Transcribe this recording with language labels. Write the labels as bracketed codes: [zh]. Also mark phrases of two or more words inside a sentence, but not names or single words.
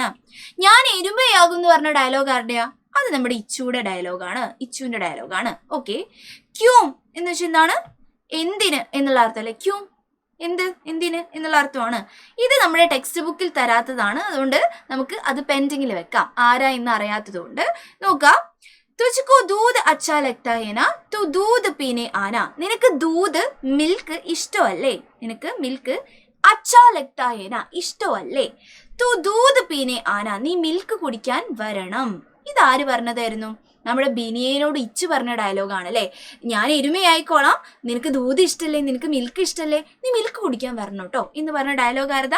[ml] ഞാൻ എരുമയാകും എന്ന് പറഞ്ഞ ഡയലോഗ് ആരുടെയാ, അത് നമ്മുടെ ഇച്ചുവിന്റെ ഡയലോഗാണ്, ഇച്ചുവിന്റെ ഡയലോഗാണ്. ഓക്കെ, ക്യൂം എന്ന് വെച്ചാൽ എന്താണ്, എന്തിന് എന്നുള്ള അർത്ഥം അല്ലേ. ക്യൂം എന്തിന് എന്നുള്ള അർത്ഥമാണ്. ഇത് നമ്മുടെ ടെക്സ്റ്റ് ബുക്കിൽ തരാത്തതാണ്, അതുകൊണ്ട് നമുക്ക് അത് പെൻഡിങ്ങിൽ വെക്കാം. ആരാ എന്ന് അറിയാത്തതുകൊണ്ട് നോക്കാം. [hi] തുझको दूध अच्छा लगता है ना तू दूध पीने आना. [ml] നിനക്ക് ദൂത് മിൽക്ക് ഇഷ്ടമല്ലേ? നിനക്ക് മിൽക്ക് [hi] अच्छा लगता है ना [ml] ഇഷ്ടമല്ലേ? [hi] तू दूध पीने आना, [ml] നീ മിൽക്ക് കുടിക്കാൻ വരണം. ഇതാര് പറഞ്ഞതായിരുന്നു? നമ്മുടെ ബിനിയനോട് ഇച്ചു പറഞ്ഞ ഡയലോഗാണ് അല്ലേ. ഞാൻ എരുമയായിക്കോളാം, നിനക്ക് ദൂത് ഇഷ്ടല്ലേ, നിനക്ക് മിൽക്ക് ഇഷ്ടല്ലേ, നീ മിൽക്ക് കുടിക്കാൻ വരണം കേട്ടോ എന്ന് പറഞ്ഞ ഡയലോഗ് ആരതാ?